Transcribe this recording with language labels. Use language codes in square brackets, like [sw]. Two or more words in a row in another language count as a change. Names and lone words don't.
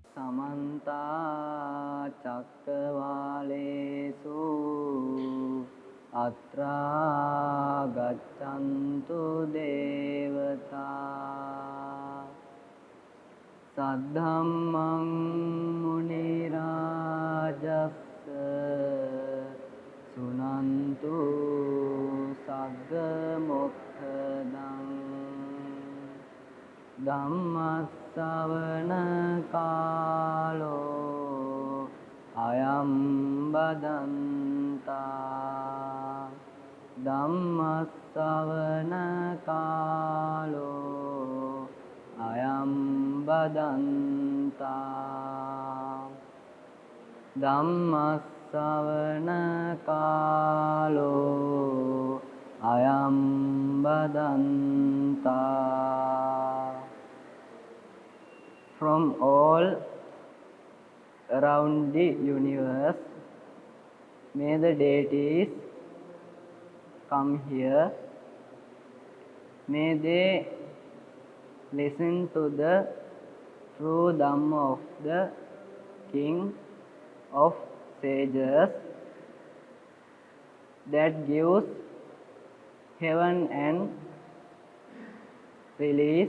[pi] समन्ता चक्रवालेषु अत्रा गच्छन्तु देवता सद्धम्मं मुनिराजस्य सुनन्तु सग्गमोक्खदं ධම්මස්සවන කාලෝ අයං බදන්තා ධම්මස්සවන කාලෝ අයං බදන්තා ධම්මස්සවන කාලෝ අයං බදන්තා. [en] From all around the universe, may the deities come here. May they listen to the true Dhamma of the King of Sages that gives heaven and release.